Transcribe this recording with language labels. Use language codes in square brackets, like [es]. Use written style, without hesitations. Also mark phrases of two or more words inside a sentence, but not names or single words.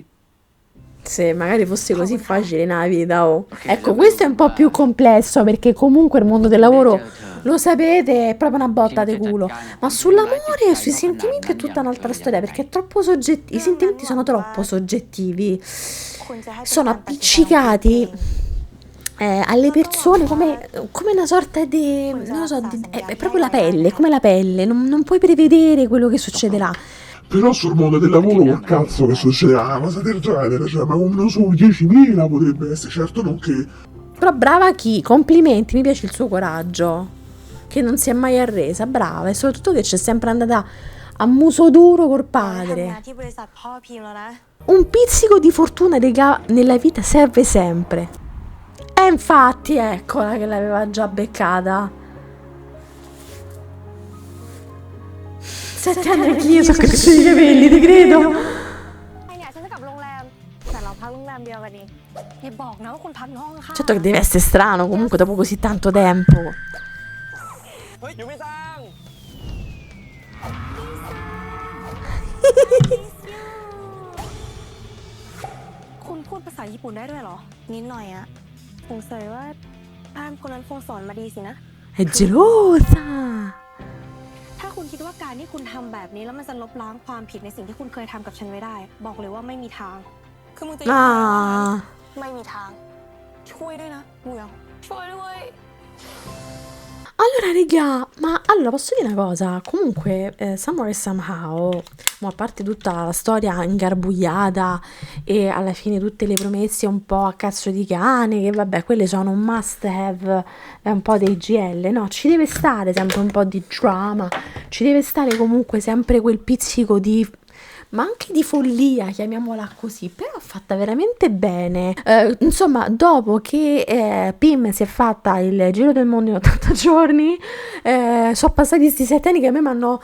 [it] Se magari fosse così facile nella vita, oh. Ecco, questo è un po' più complesso perché comunque il mondo del lavoro, lo sapete, è proprio una botta di culo. Ma sull'amore e sui sentimenti è tutta un'altra storia perché è troppo soggettivo. I sentimenti sono troppo soggettivi. [th] คุณจะให้เป็น [it] Sono [th] การตัดสินใจของคุณ [it] appiccicati [th] เอง [it] alle persone come una sorta di... non lo so, è proprio la pelle, come la pelle. Non puoi prevedere quello che succederà. però sul mondo del lavoro col cazzo che succede una cosa del genere, cioè, ma uno su 10.000 potrebbe essere, certo non che... Però brava chi, complimenti, mi piace il suo coraggio, che non si è mai arresa, brava, e soprattutto che c'è sempre andata a muso duro col [th] ทำงาน [it] padre. [th] ที่บริษัทพ่อพิมพ์แล้วนะ [it] Un pizzico di fortuna, regà, nella vita serve sempre. E infatti, eccola che l'aveva già beccata. 7 anni anch'io sono cresciuti i capelli, ti credo. [th] ไอ้เนี่ยฉันจะกลับโรงแรม แต่เราพักโรงแรมเดียวกันนี่อย่าบอกนะว่าคุณพักในห้องข้าง [it] Certo che deve essere strano comunque dopo così tanto tempo. [th] เฮ้ย อยู่ไม่จ้าง คุณพูดภาษาญี่ปุ่นได้ด้วยเหรอ นิดหน่อยอะ สงสัยว่าป้ามคนนั้นคงสอนมาดีสินะ [it] È gelosa. [th] ถ้าคุณคิดว่าการที่คุณทำแบบนี้แล้วมันจะลบล้างความผิดในสิ่งที่คุณเคยทำกับฉันไว้ได้ บอกเลยว่าไม่มีทาง คือมึงจะ [it] Ah. [th] ไม่มีทาง ช่วยด้วยนะมูยอง ช่วยด้วย [it] Allora, raga, ma allora posso dire una cosa? Comunque, Samurai Somehow, a parte tutta la storia ingarbugliata e alla fine tutte le promesse un po' a cazzo di cane, che vabbè, quelle sono un [en] must have, [it] un po' dei GL, no? Ci deve stare sempre un po' di drama, ci deve stare comunque sempre quel pizzico di... ma anche di follia, chiamiamola così, però fatta veramente bene. Insomma, dopo che Pim si è fatta il giro del mondo in 80 giorni, sono passati questi 7 anni che a me mi hanno...